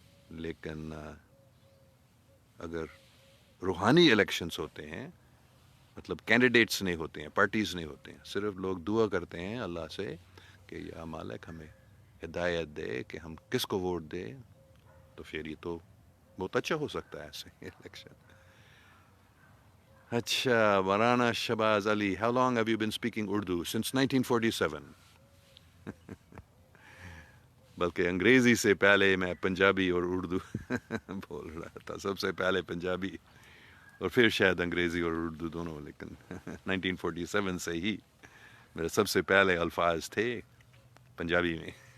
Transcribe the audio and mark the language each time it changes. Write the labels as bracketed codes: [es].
[ur] لیکن اگر روحانی الیکشنز ہوتے ہیں، مطلب کینڈیڈیٹس نہیں ہوتے ہیں، پارٹیز نہیں ہوتے ہیں، صرف لوگ دعا کرتے ہیں اللہ سے کہ یا مالک ہمیں ہدایت دے کہ ہم کس کو ووٹ دیں، تو پھر یہ تو بہت اچھا ہو سکتا ہے ایسے الیکشن. [en] اچھا، Maulana Shahbaz Ali, how long have you been speaking Urdu? Since 1947. [ur] بلکہ انگریزی سے پہلے میں پنجابی اور اردو بول رہا تھا. سب سے پہلے پنجابی اور پھر شاید انگریزی اور اردو دونوں، لیکن 1947 سے ہی میرے سب سے پہلے الفاظ تھے پنجابی میں.